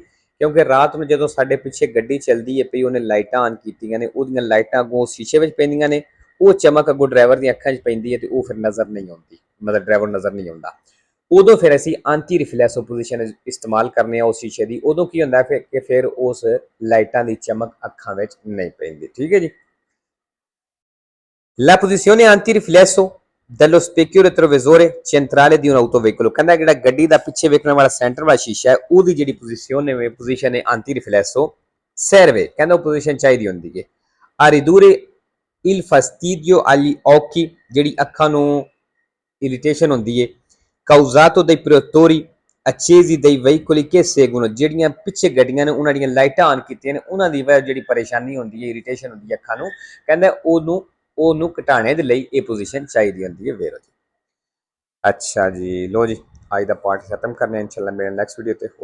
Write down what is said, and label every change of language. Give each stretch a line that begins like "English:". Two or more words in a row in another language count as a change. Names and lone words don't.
Punjabi: ਕਿਉਂਕਿ ਰਾਤ ਨੂੰ ਜਦੋਂ ਸਾਡੇ ਪਿੱਛੇ ਗੱਡੀ ਚੱਲਦੀ ਹੈ ਪਈ, ਉਹਨੇ ਲਾਈਟਾਂ ਆਨ ਕੀਤੀਆਂ ਨੇ, ਉਹਦੀਆਂ ਲਾਈਟਾਂ ਅੱਗੋਂ ਸ਼ੀਸ਼ੇ ਵਿੱਚ ਪੈਂਦੀਆਂ ਨੇ, ਉਹ ਚਮਕ ਅੱਗੋਂ ਡਰਾਈਵਰ ਦੀਆਂ ਅੱਖਾਂ 'ਚ ਪੈਂਦੀ ਹੈ ਤੇ ਉਹ ਫਿਰ ਨਜ਼ਰ ਨਹੀਂ ਆਉਂਦੀ, ਮਤਲਬ ਡਰਾਈਵਰ ਨਜ਼ਰ ਨਹੀਂ ਆਉਂਦਾ। ਉਦੋਂ ਫਿਰ ਅਸੀਂ ਆਂਟੀ ਰਿਫਲੈਕਸੋ ਪੋਜੀਸ਼ਨ ਇਸਤੇਮਾਲ ਕਰਨੇ ਆ ਉਸ ਸ਼ੀਸ਼ੇ ਦੀ। ਉਦੋਂ ਕੀ ਹੁੰਦਾ ਫਿਰ ਕਿ ਫਿਰ ਉਸ ਲਾਈਟਾਂ ਦੀ ਚਮਕ ਅੱਖਾਂ ਵਿੱਚ ਨਹੀਂ ਪੈਂਦੀ। ਠੀਕ ਹੈ ਜੀ।
Italian: La posizione antiriflesso dello specchio retrovisore centrale di un autoveicolo,
Punjabi: ਕਹਿੰਦਾ ਜਿਹੜਾ ਗੱਡੀ ਦਾ ਪਿੱਛੇ ਵੇਖਣ ਵਾਲਾ ਸੈਂਟਰ ਵਾਲਾ ਸ਼ੀਸ਼ਾ ਹੈ ਉਹਦੀ ਜਿਹੜੀ ਪੋਜੀਸ਼ਨ ਹੈ ਆਂਟੀ ਰਿਫਲੈਸੋ serve, ਕਹਿੰਦਾ ਉਹ ਪੋਜੀਸ਼ਨ ਚਾਹੀਦੀ ਹੁੰਦੀ ਹੈ
Italian: a ridurre il fastidio agli occhi,
Punjabi: ਜਿਹੜੀ ਅੱਖਾਂ ਨੂੰ ਇਰੀਟੇਸ਼ਨ ਹੁੰਦੀ ਹੈ,
Italian: causato dai proiettori accesi dei veicoli che seguono,
Punjabi: ਜਿਹੜੀਆਂ ਪਿੱਛੇ ਗੱਡੀਆਂ ਨੇ ਉਹਨਾਂ ਦੀਆਂ ਲਾਈਟਾਂ ਆਨ ਕੀਤੀਆਂ ਨੇ ਉਹਨਾਂ ਦੀ ਵਜ੍ਹਾ ਜਿਹੜੀ ਪਰੇਸ਼ਾਨੀ ਹੁੰਦੀ ਹੈ, ਇਰੀਟੇਸ਼ਨ ਹੁੰਦੀ ਹੈ ਅੱਖਾਂ ਨੂੰ, ਕਹਿੰਦਾ ਉਹਨੂੰ ਘਟਾਣੇ ਦੇ ਲਈ ਇਹ ਪੋਜੀਸ਼ਨ ਚਾਹੀਦੀ ਹੁੰਦੀ ਹੈ ਵੀਰੋ ਜੀ। ਅੱਛਾ ਜੀ, ਲੋ ਜੀ ਅੱਜ ਦਾ ਪਾਰਟ ਖਤਮ ਕਰਨੇ, ਇਨਸ਼ਾਅੱਲਾ ਮੇਰੇ ਨੈਕਸਟ ਵੀਡੀਓ ਤੇ